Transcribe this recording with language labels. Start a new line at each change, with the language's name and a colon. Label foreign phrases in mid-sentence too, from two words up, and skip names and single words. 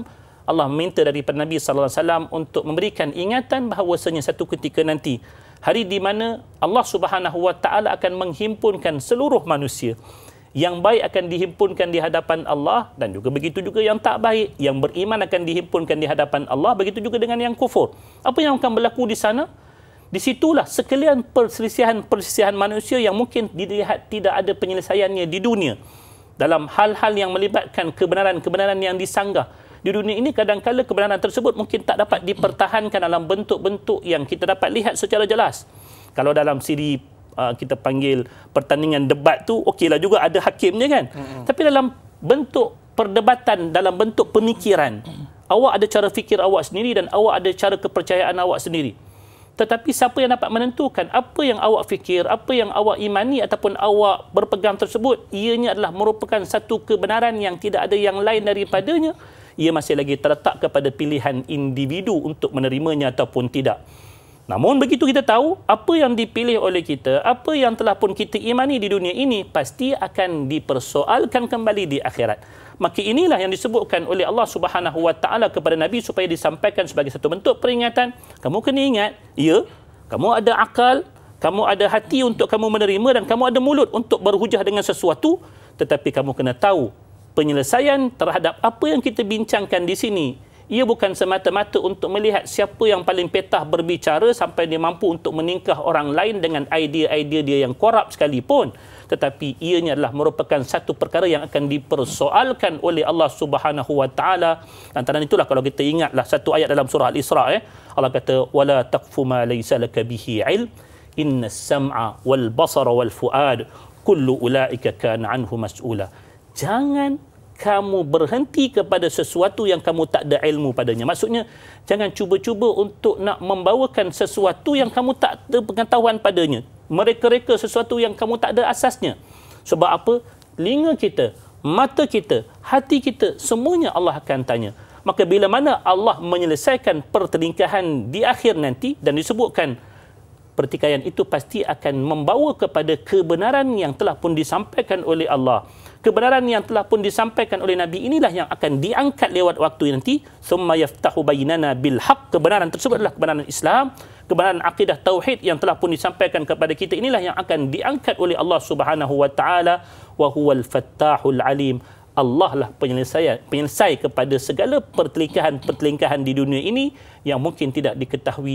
Malay: Allah minta daripada Nabi SAW untuk memberikan ingatan bahawasanya satu ketika nanti, hari di mana Allah
Arabic: سبحانه وتعالى
Malay: akan menghimpunkan seluruh manusia. Yang baik akan dihimpunkan di hadapan Allah, dan juga begitu juga yang tak baik, yang beriman akan dihimpunkan di hadapan Allah, begitu juga dengan yang kufur. Apa yang akan berlaku di sana? Di situlah sekalian perselisihan manusia yang mungkin dilihat tidak ada penyelesaiannya di dunia. Dalam hal-hal yang melibatkan kebenaran-kebenaran yang disanggah. Di dunia ini kadang-kadang kebenaran tersebut mungkin tak dapat dipertahankan dalam bentuk-bentuk yang kita dapat lihat secara jelas. Kalau dalam siri kita panggil pertandingan debat tu, okeylah juga ada hakimnya kan. Tapi dalam bentuk perdebatan, dalam bentuk pemikiran, awak ada cara fikir awak sendiri dan awak ada cara kepercayaan awak sendiri. Tetapi siapa yang dapat menentukan apa yang awak fikir, apa yang awak imani ataupun awak berpegang tersebut, ianya adalah merupakan satu kebenaran yang tidak ada yang lain daripadanya. Ia masih lagi terletak kepada pilihan individu untuk menerimanya ataupun tidak. Namun begitu kita tahu apa yang dipilih oleh kita, apa yang telah pun kita imani di dunia ini, pasti akan dipersoalkan kembali di akhirat. Maka inilah yang disebutkan oleh Allah
Arabic: سبحانه وتعالى
Malay: kepada Nabi supaya disampaikan sebagai satu bentuk peringatan. Kamu kena ingat, ya, kamu ada akal, kamu ada hati untuk kamu menerima, dan kamu ada mulut untuk berhujah dengan sesuatu, tetapi kamu kena tahu penyelesaian terhadap apa yang kita bincangkan di sini, ia bukan semata-mata untuk melihat siapa yang paling petah berbicara sampai dia mampu untuk meningkah orang lain dengan idea-idea dia yang korup sekalipun, tetapi ianya adalah merupakan satu perkara yang akan dipersoalkan oleh Allah
Arabic: سبحانه وتعالى.
Malay: Antara itulah kalau kita ingatlah satu ayat dalam surah Al-Isra, Allah kata
Arabic: ولا تقف ما ليس لك به علم إن السمع والبصر والفؤاد كل أولئك كان عنه مسؤولا.
Malay: Jangan kamu berhenti kepada sesuatu yang kamu tak ada ilmu padanya. Maksudnya, jangan cuba-cuba untuk nak membawakan sesuatu yang kamu tak ada pengetahuan padanya. Mereka-reka sesuatu yang kamu tak ada asasnya. Sebab apa? Telinga kita, mata kita, hati kita, semuanya Allah akan tanya. Maka bila mana Allah menyelesaikan pertelingkahan di akhir nanti, dan disebutkan pertikaian itu pasti akan membawa kepada kebenaran yang telah pun disampaikan oleh Allah. Kebenaran yang telah pun disampaikan oleh Nabi inilah yang akan diangkat lewat waktu nanti.
Arabic: ثم يفتح بيننا بالحق.
Malay: Kebenaran tersebut adalah kebenaran Islam, kebenaran akidah tauhid yang telah pun disampaikan kepada kita. Inilah yang akan diangkat oleh Allah
Arabic: سبحانه وتعالى. وهو الفتاح العليم.
Malay: Allah lah penyelesai kepada segala pertelingkahan di dunia ini yang mungkin tidak diketahui.